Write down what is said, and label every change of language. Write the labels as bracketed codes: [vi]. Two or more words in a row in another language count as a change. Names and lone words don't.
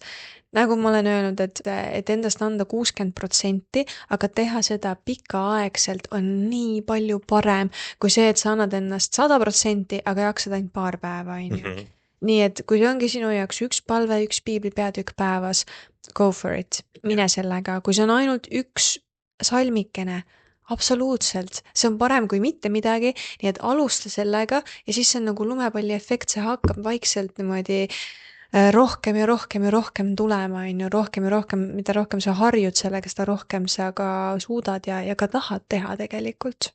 [et] Nagu ma olen öelnud, et endast anda 60%, aga teha seda pikaaegselt on nii palju parem kui see, et sa annad ennast 100%, aga jaksad ainult paar päeva, on ju. Nii et kui see ongi sinu jaoks üks palve, üks piibli peatükk päevas, [en] go for it, [et] mine sellega. Kui see on ainult üks salmikene, absoluutselt, see on parem kui mitte midagi, nii et alusta sellega ja siis see on nagu lumepalli efekt, see hakkab vaikselt niimoodi rohkem ja rohkem ja rohkem tulema, on ju, rohkem ja rohkem, mida rohkem sa harjud sellega, seda rohkem sa ka suudad ja ka tahad teha tegelikult.